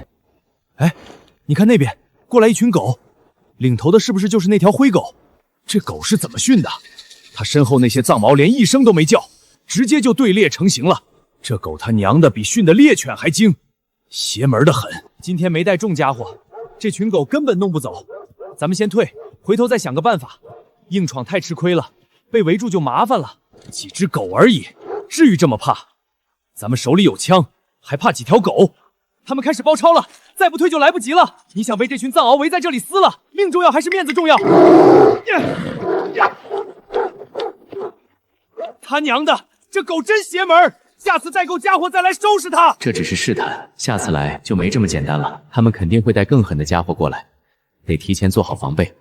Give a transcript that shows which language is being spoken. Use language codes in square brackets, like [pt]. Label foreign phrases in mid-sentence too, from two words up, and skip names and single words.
[zh] 哎，你看那邊過來一群狗，領頭的是不是就是那條灰狗？這狗是怎麼訓的？他身後那些藏獒連一聲都沒叫，直接就隊列成型了。這狗他娘的比訓的獵犬還精，邪門的很。今天沒帶重家伙，這群狗根本弄不走。咱們先退，回頭再想個辦法。硬闖太吃虧了，被圍住就麻煩了。幾隻狗而已，至於這麼怕？咱們手裡有槍，還怕幾條狗？他們開始包抄了，再不退就來不及了。你想被這群藏獒圍在這裡撕了，命重要還是面子重要？他娘的，這狗真邪門！下次帶夠家伙再來收拾他。這只是試探，下次來就沒這麼簡單了。他們肯定會帶更狠的家伙過来，得提前做好防備。